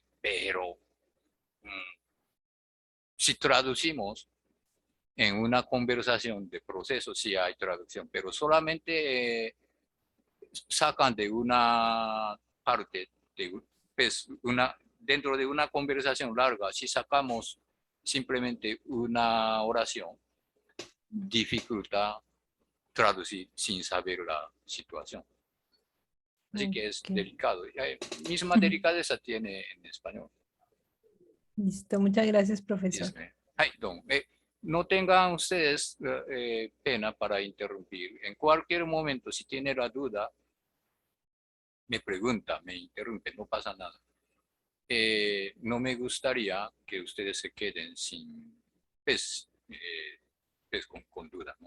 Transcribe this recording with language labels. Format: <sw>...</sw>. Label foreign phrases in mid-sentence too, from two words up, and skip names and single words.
<es>Pero si traducimos en una conversación de proceso, sí hay traducción, pero solamente sacan de una parte, pues dentro de una conversación larga, si sacamos simplemente una oración, dificulta traducir sin saber la situación. Así que es Ok. delicado. Misma delicadeza tiene en español. Listo, muchas gracias,</es> <ja>いいで</ja> <es>profesor.</es> <ja>すね。はい、どうも。</ja> <es>No tengan ustedes pena para interrumpir. En cualquier momento, si tiene la duda, me pregunta, me interrumpe, no pasa nada. No me gustaría que ustedes se queden sin, pues, con duda, ¿no?</es>